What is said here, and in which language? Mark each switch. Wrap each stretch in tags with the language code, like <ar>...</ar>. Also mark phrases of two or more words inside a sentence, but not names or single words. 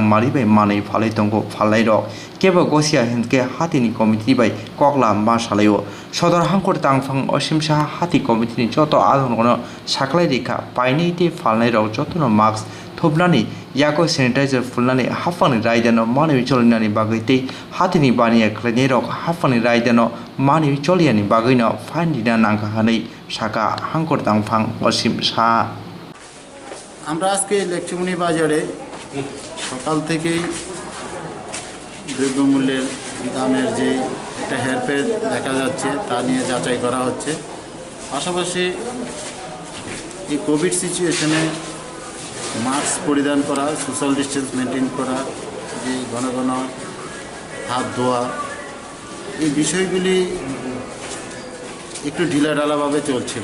<trp>mari bai manai phalai tongo phalai rok kebo gosia hindke hatini committee bai kokla ma salayo sodor hangkor tangphang osimsa hati committee ni joto adongono saklai rika paini te phalai rok jotono mask thopnani yako sanitizer fulnani hafani raidano mani cholinani bagaite hatini baniya klani rok hafani raidano mani choliani bagaino findina nangka hanai saka hangkor tangphang osim sa</trp> <bn>আমরা আজকে লেকচুমনি বাজারে সকাল থেকেই দ্রব্যমূল্যের দামের যে একটা হেরফের দেখা যাচ্ছে তা নিয়ে যাচাই করা হচ্ছে। পাশাপাশি এই</bn> <en>covid situation</en> <bn>মাস্ক পরিধান করা,</bn> <en>social distance maintain</en> <bn>করা, যে ঘন ঘন হাত ধোয়া, এই বিষয়গুলি একটু ঢিলাঢালাভাবে চলছিল।</bn>